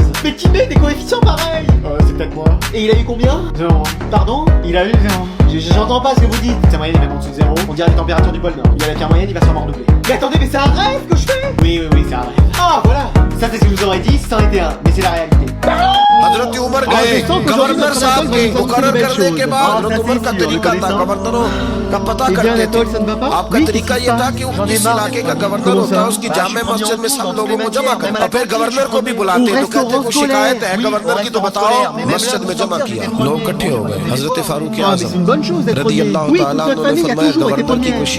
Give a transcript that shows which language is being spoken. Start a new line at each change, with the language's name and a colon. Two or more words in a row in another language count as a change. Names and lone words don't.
French: Mais qui met des coefficients pareils? C'est peut-être moi. Et il a eu combien? 0. Pardon? Il a eu 0. J'entends pas ce que vous dites. Sa moyenne est même en dessous de 0. On dirait les températures du pôle Nord. Il a la pire moyenne, il va sûrement redoubler. Mais attendez, mais c'est un rêve que je fais? Oui, c'est un rêve. Ah, voilà. Ça, c'est ce que je vous aurais dit si c'en était un. Mais c'est la réalité.
Urdu: حضرت عمر گئے گورنر صاحب کے مقرر کرنے کے بعد حضرت عمر کا طریقہ تھا گورنروں کا پتہ کرتے تھے آپ کا طریقہ یہ تھا کہ جس علاقے کا گورنر ہوتا ہے اس کی جامع مسجد میں سب لوگوں کو جمع کرتا اور پھر گورنر کو بھی بلاتے تو کہتے کوئی شکایت ہے گورنر کی تو بتاؤ مسجد میں جمع کیا لوگ اکٹھے ہو گئے حضرت فاروق اعظم رضی اللہ تعالی نے فرمایا گورنر کی کوئی